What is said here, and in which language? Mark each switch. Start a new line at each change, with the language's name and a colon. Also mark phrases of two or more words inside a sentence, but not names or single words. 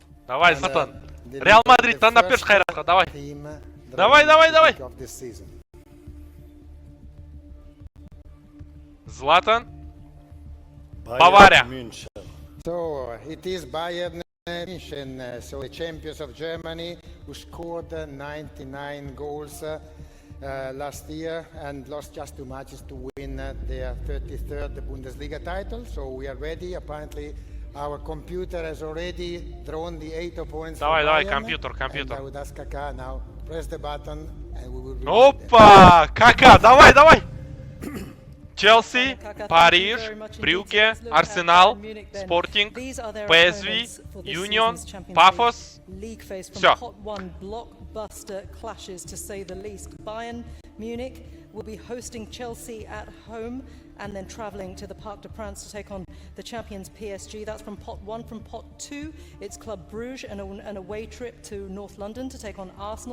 Russian: Давай, Златан.
Kazakh: Реал Мадрид, таңдап берші Қайратқа, давай.
Russian: Давай.
English: Zlatan. Bavaria. So it is Bayern München, so the champions of Germany, who scored 99 goals last year and lost just 2 matches to win their 33rd Bundesliga title. So we are ready. Apparently, our computer has already drawn the 8 opponents.
Russian: Давай, компьютер.
English: And I would ask Kaka now, press the button and we will.
Russian: Опа! Кака, давай! Челси, Париж, Брюгге, Арсенал, Спортинг, ПСВ, Юнион, Пафос. Все.
English: Blockbuster clashes, to say the least. Bayern Munich will be hosting Chelsea at home and then travelling to the Parc des Princes to take on the champions PSG. That's from pot 1. From pot 2, it's Club Bruges and an away trip to North London to take on Arsenal.